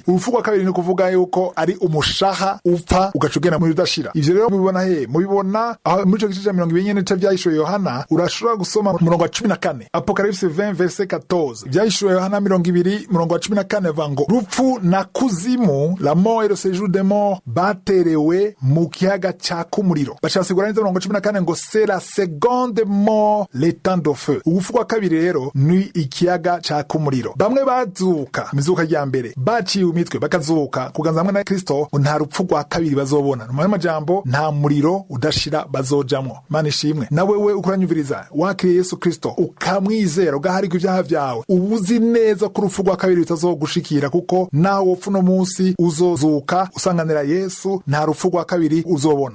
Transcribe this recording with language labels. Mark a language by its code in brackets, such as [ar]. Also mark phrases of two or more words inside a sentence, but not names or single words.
[rn] Urupfu rwa kabiri ni kuvuga yuko ari umushaha upfa ugaca ugenda muri udashira. Ivyo rero mubibona he? Mubibona aho muri ico gice ca 20 nyene c'ivyahishuwe Yohana, urashobora gusoma umurongo wa 14 Apocalypse 20 verset 14. Ivyahishuwe Yohana 20 umurongo wa 14 vango rupfu na kuzimu, [fr] la mort et le séjour des morts, [rn] baterewe mu kiyaga caka umuriro. Bacasigura neza umurongo wa 14 ngo [fr] c'est la seconde mort, le temps de feu. [rn] Urupfu rwa kabiri rero ni ikiyaga caka umuriro. Bamwe bazuka mizuka rya mbere baciye umitwe bakazuka kuganza hamwe na Kristo, nta rupfu rwa kabiri bazobona. Mu majambo nta muriro udashira bazojamwo. Mana ishimwe. Na wewe ukuranyumviriza wakiriye Yesu Kristo ukamwizera ugaharika ivyaha vyawe, ubuzi neza ko urupfu rwa kabiri rutazogushikira, kuko nawe wopfu no munsi uzozuka usanganira Yesu, nta rupfu rwa kabiri uzobona.